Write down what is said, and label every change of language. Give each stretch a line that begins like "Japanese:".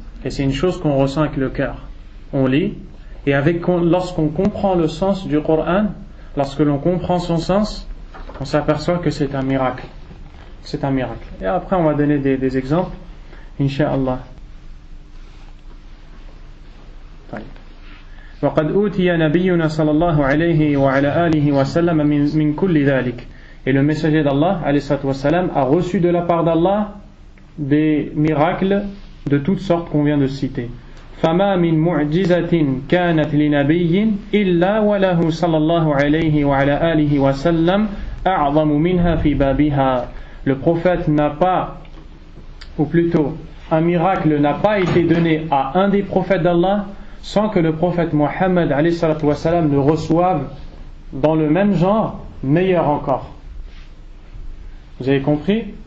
French: Et c'est une chose qu'on ressent avec le cœur. On lit et lorsqu'on comprend le sens du Coran, lorsque l'on comprend son sens, on s'aperçoit que c'est un miracle. C'est un miracle. Et après on va donner des exemples, Inch'Allah.
Arabic: وقد أوتي نبينا صلى الله عليه وعلى آله وسلم من كل ذلك.
French: Et le messager d'Allah alayhi salatu wa salam a reçu de la part d'Allah des miracles de toutes sortes qu'on vient de citer.
Arabic: فما من معجزة كانت لنبي إلا وله صلى الله عليه وعلى آله وسلم أعظم منها في بابها.
French: Le prophète n'a pas, ou plutôt un miracle n'a pas été donné à un des prophètes d'Allah sans que le prophète Mohammed alayhi salatu wa salam ne reçoive dans le même genre meilleur encore. Vous avez compris?